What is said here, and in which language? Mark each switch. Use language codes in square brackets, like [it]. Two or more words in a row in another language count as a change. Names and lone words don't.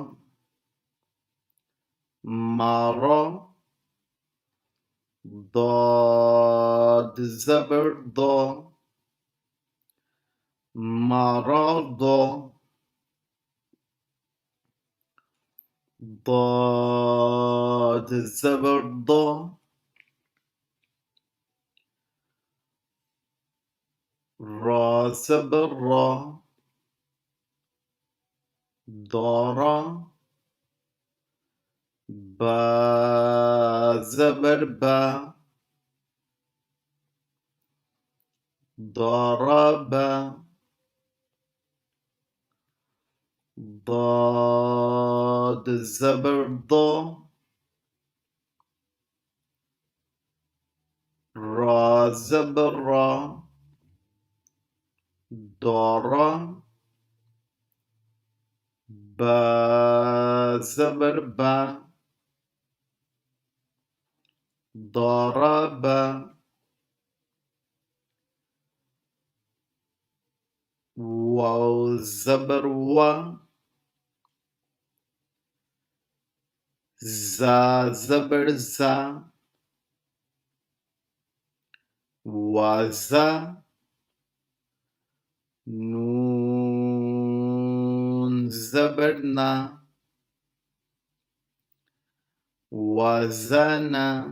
[ur] مارا، داد زبر دا، مارادا، داد زبر دا، را زبر را, دارا، با زبر با، ضرب، ضاد زبر ضو، را زبر را، دارا، با زبر با، ضرب، واو زبر و، زا زبر زا، وازا، نون زبر نا، وزنا،